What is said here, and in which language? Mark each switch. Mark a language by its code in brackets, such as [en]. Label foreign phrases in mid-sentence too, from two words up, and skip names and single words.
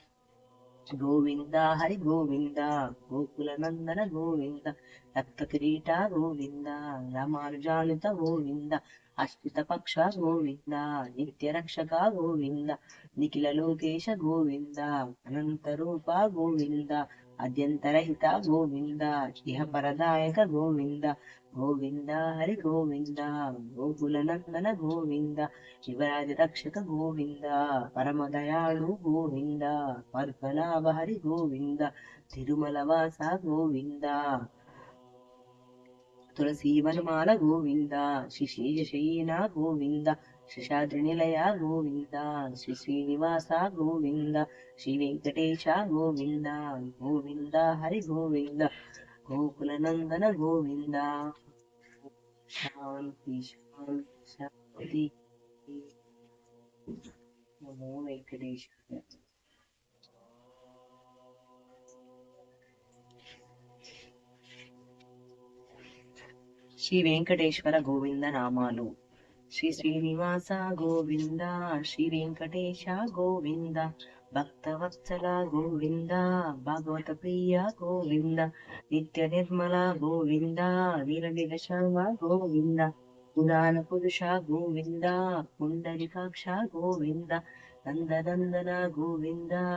[sa] గోవింద హరి గోవింద గోకుల నందన గోవింద రక్త కిరీట గోవింద రామానుజానుత గోవింద అశ్రిత పక్ష గోవింద నిత్య రక్షక గోవింద నిఖిల లోకేశ గోవింద అనంత రూప గోవింద అద్యంతరహిత గోవింద ఇహ పరదాయక గోవింద ಗೋವಿಂದ ಹರಿ ಗೋವಿಂದ ಗೋಕುಲ ನಂದನ ಗೋವಿಂದ ಶಿವರಾಜ ರಕ್ಷಕ ಗೋವಿಂದ ಪರಮ ದಯಾಳು ಗೋವಿಂದ ಪದ್ಮನಾಭ ಹರಿ ಗೋವಿಂದ ತಿರುಮಲ ವಾಸ ಗೋವಿಂದ ತುಳಸಿ ವನಮಾಲ ಗೋವಿಂದ ಶ್ರೀ ಶೇಷಶಯನ ಗೋವಿಂದ ಶೇಷಾದ್ರಿ ನಿಲಯ ಗೋವಿಂದ ಶ್ರೀ ಶ್ರೀನಿವಾಸ ಗೋವಿಂದ ಶ್ರೀ ವೆಂಕಟೇಶ ಗೋವಿಂದ ಗೋವಿಂದ ಹರಿ ಗೋವಿಂದ ಗೋಕುಲ ನಂದನ ಗೋವಿಂದ ಶಾಂತಿ ಶಾಂತಿ ಶಾಂತಿ ನಮೋ ವೆಂಕಟೇಶ. [te] శ్రీ వెంకటేశ్వర గోవింద నామాలు. [sa] శ్రీ శ్రీనివాస గోవింద శ్రీ వెంకటేశ గోవింద భక్తవత్సల గోవింద భాగవత ప్రియ గోవింద నిత్య నిర్మల గోవింద నీలనిల శర్మ గోవింద పురాణ పురుష గోవింద పుండరికాక్ష గోవింద నందనందన గోవింద